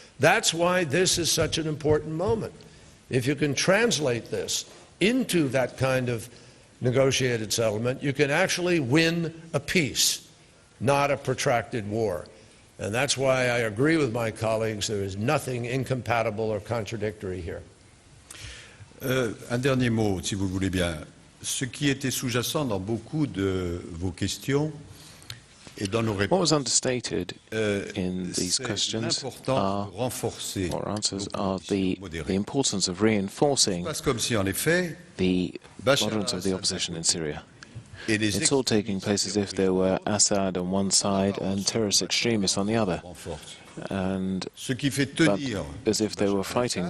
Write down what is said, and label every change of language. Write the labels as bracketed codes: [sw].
[en] That's why this is such an important moment. If you can translate this into that kind of negotiated settlement, you can actually win a peace, not a protracted war. And that's why I agree with my colleagues. There is nothing incompatible or contradictory here. [fr] Un dernier mot, si vous le voulez bien. Ce qui était sous-jacent dans beaucoup de vos questions et dans nos réponses, [en] what was understated in these questions or answers are the importance of reinforcing the moderance of the opposition in Syria. It's all taking place as if there were Assad on one side and terrorist extremists on the other, and as if they were fighting.